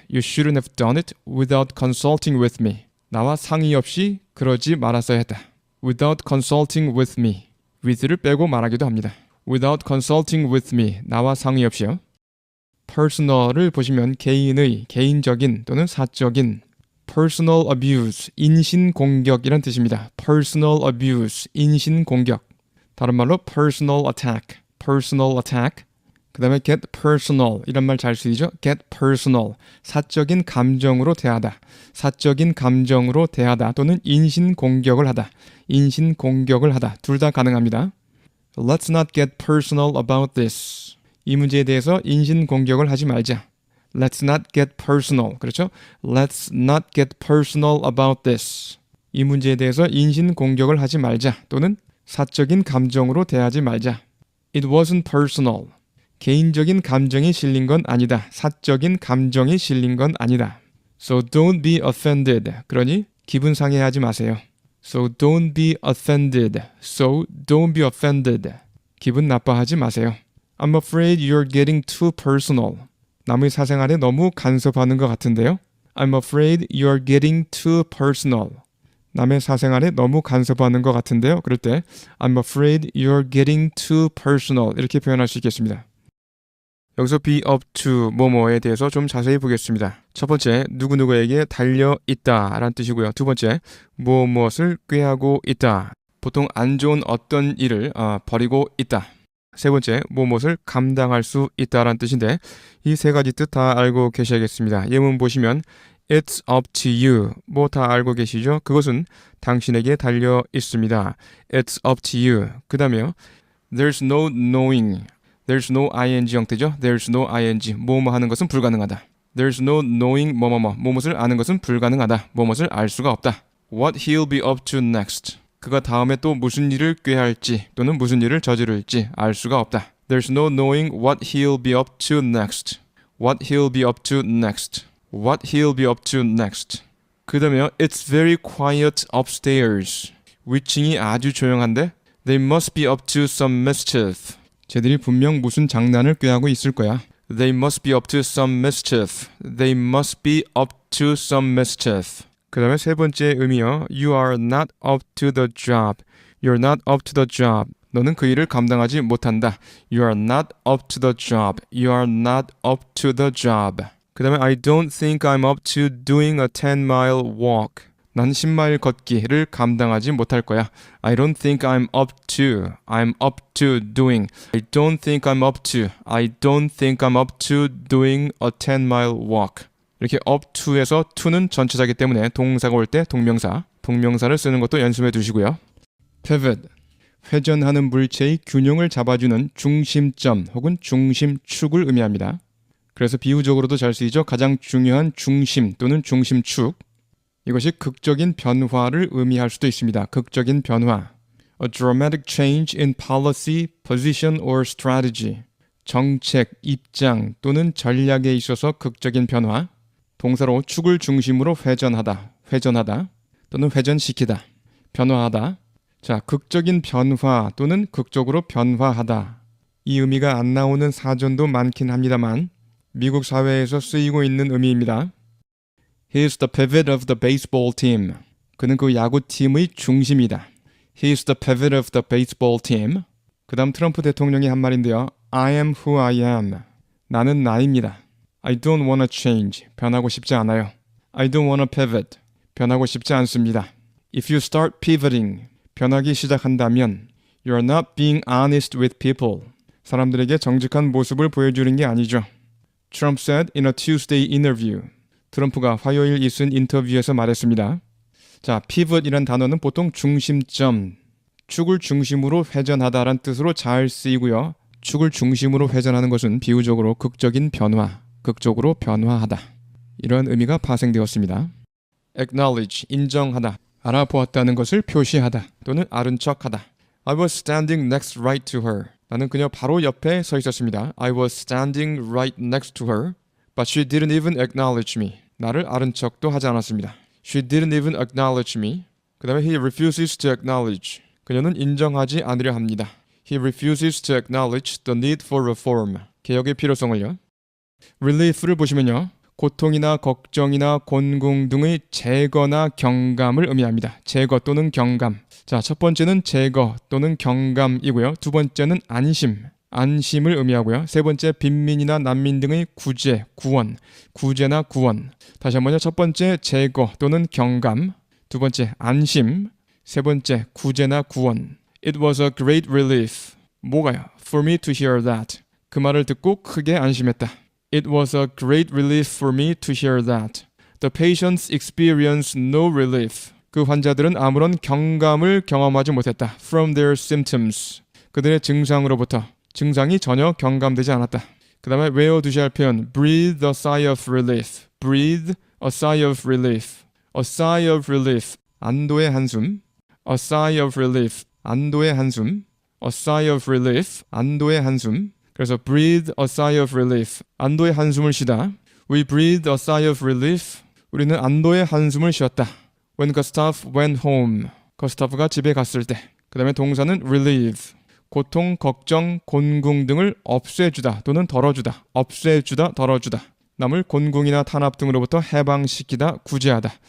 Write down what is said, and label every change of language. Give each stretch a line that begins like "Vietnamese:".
English: You shouldn't have done it without consulting with me.
Korean: 나와 상의 없이 그러지 말았어야 했다.
English: Without consulting with me.
Korean: with를 빼고 말하기도 합니다.
English: Without consulting with me.
Korean: 나와 상의 없이요. personal을 보시면 개인의, 개인적인 또는 사적인. personal abuse, 인신공격이란 뜻입니다. personal abuse, 인신공격. 다른 말로 personal attack. personal attack. 그 다음에 get personal 이런 말 잘 쓰이죠? get personal 사적인 감정으로 대하다 사적인 감정으로 대하다 또는 인신공격을 하다 인신공격을 하다 둘 다 가능합니다.
English: Let's not get personal about this.
Korean: 이 문제에 대해서 인신공격을 하지 말자.
English: Let's not get personal.
Korean: 그렇죠?
English: Let's not get personal about this.
Korean: 이 문제에 대해서 인신공격을 하지 말자. 또는 사적인 감정으로 대하지 말자.
English: It wasn't personal.
Korean: 개인적인 감정이 실린 건 아니다. 사적인 감정이 실린 건 아니다.
English: So don't be offended.
Korean: 그러니 기분 상해하지 마세요.
English: So don't be offended. So don't be offended.
Korean: 기분 나빠하지 마세요.
English: I'm afraid you're getting too personal.
Korean: 남의 사생활에 너무 간섭하는 것 같은데요.
English: I'm afraid you're getting too personal.
Korean: 남의 사생활에 너무 간섭하는 것 같은데요. 그럴 때
English: I'm afraid you're getting too personal
Korean: 이렇게 표현할 수 있겠습니다. 여기서 be up to 뭐뭐에 대해서 좀 자세히 보겠습니다. 첫 번째, 누구누구에게 달려있다 라는 뜻이고요. 두 번째, 무엇을 꾀하고 있다. 보통 안 좋은 어떤 일을 벌이고 있다. 세 번째, 무엇을 감당할 수 있다라는 뜻인데 이 세 가지 뜻 다 알고 계셔야겠습니다. 예문 보시면
English: It's up to you.
Korean: 뭐 다 알고 계시죠? 그것은 당신에게 달려 있습니다.
English: It's up to you.
Korean: 그 다음에요.
English: There's no knowing. There's no ing
Korean: 형태죠.
English: There's no ing.
Korean: 뭐뭐 하는 것은 불가능하다.
English: There's no knowing
Korean: 뭐뭇을 아는 것은 불가능하다. 뭐뭇을 알 수가 없다.
English: What he'll be up to next.
Korean: 그가 다음에 또 무슨 일을 꾀할지 또는 무슨 일을 저지를지 알 수가 없다.
English: There's no knowing what he'll be up to next. What he'll be up to next. What he'll be up to next.
Korean: 그 다음에요.
English: It's very quiet upstairs.
Korean: 위층이 아주 조용한데
English: They must be up to some mischief.
Korean: 쟤들이 분명 무슨 장난을 꾀하고 있을 거야.
English: They must be up to some mischief. They must be up to some mischief.
Korean: 그 다음에 세 번째 의미요.
English: You are not up to the job. You're not up to the job.
Korean: 너는 그 일을 감당하지 못한다.
English: You are not up to the job. You are not up to the job.
Korean: 그 다음에
English: I don't think I'm up to doing a 10-mile walk.
Korean: 난 10마일 걷기를 감당하지 못할 거야.
English: I don't think I'm up to. I'm up to doing. I don't think I'm up to. I don't think I'm up to doing a 10-mile walk.
Korean: 이렇게 up to에서 to는 전체자이기 때문에 동사가 올 때 동명사를 쓰는 것도 연습해 두시고요. pivot, 회전하는 물체의 균형을 잡아주는 중심점 혹은 중심축을 의미합니다. 그래서 비유적으로도 잘 쓰이죠. 가장 중요한 중심 또는 중심축. 이것이 극적인 변화를 의미할 수도 있습니다. 극적인 변화.
English: A dramatic change in policy, position or strategy.
Korean: 정책, 입장 또는 전략에 있어서 극적인 변화. 동사로 축을 중심으로 회전하다 또는 회전시키다, 변화하다. 자, 극적인 변화 또는 극적으로 변화하다. 이 의미가 안 나오는 사전도 많긴 합니다만 미국 사회에서 쓰이고 있는 의미입니다.
English: He's the pivot of the baseball team.
Korean: 그는 그 야구팀의 중심이다.
English: He's the pivot of the baseball team.
Korean: 그 다음 트럼프 대통령이 한 말인데요.
English: I am who I am.
Korean: 나는 나입니다.
English: I don't wanna change.
Korean: 변하고 싶지 않아요.
English: I don't wanna pivot.
Korean: 변하고 싶지 않습니다.
English: If you start pivoting.
Korean: 변하기 시작한다면
English: You're not being honest with people.
Korean: 사람들에게 정직한 모습을 보여주는 게 아니죠.
English: Trump said in a Tuesday interview.
Korean: 트럼프가 화요일 있은 인터뷰에서 말했습니다. 자, pivot이란 단어는 보통 중심점, 축을 중심으로 회전하다라는 뜻으로 잘 쓰이고요. 축을 중심으로 회전하는 것은 비유적으로 극적인 변화, 극적으로 변화하다. 이런 의미가 파생되었습니다. acknowledge, 인정하다, 알아보았다는 것을 표시하다 또는 아는 척하다.
English: I was standing next right to her.
Korean: 나는 그녀 바로 옆에 서 있었습니다.
English: I was standing right next to her, but she didn't even acknowledge me.
Korean: 나를 아는 척도 하지 않았습니다.
English: She didn't even acknowledge me.
Korean: 그 다음에
English: he refuses to acknowledge.
Korean: 그녀는 인정하지 않으려 합니다.
English: He refuses to acknowledge the need for reform.
Korean: 개혁의 필요성을요. relief를 보시면요. 고통이나 걱정이나 곤궁 등의 제거나 경감을 의미합니다. 제거 또는 경감. 자, 첫 번째는 제거 또는 경감이고요. 두 번째는 안심, 안심을 의미하고요. 세 번째 빈민이나 난민 등의 구제, 구원, 구제나 구원. 다시 한번요. 첫 번째 제거 또는 경감, 두 번째 안심, 세 번째 구제나 구원.
English: It was a great relief.
Korean: 뭐가요?
English: For me to hear that.
Korean: 그 말을 듣고 크게 안심했다.
English: It was a great relief for me to hear that. The patients experienced no relief.
Korean: 그 환자들은 아무런 경감을 경험하지 못했다.
English: From their symptoms.
Korean: 그들의 증상으로부터. 증상이 전혀 경감되지 않았다. 그 다음에 외워두셔야 할 표현 breathe a sigh of relief.
English: breathe a sigh of relief. a sigh of relief.
Korean: 안도의 한숨.
English: a sigh of relief. 안도의 한숨. a sigh of relief.
Korean: 안도의 한숨. 그래서
English: breathe a sigh of relief.
Korean: 안도의 한숨을 쉬다.
English: We breathed a sigh of relief.
Korean: 우리는 안도의 한숨을 쉬었다.
English: When Gustav went home.
Korean: 거스타프가 집에 갔을 때. 그 다음에 동사는 relieve. 고통, 걱정, 곤궁 등을 없애주다 또는 덜어주다. 없애주다, 덜어주다. 남을 곤궁이나 탄압 등으로부터 해방시키다, 구제하다.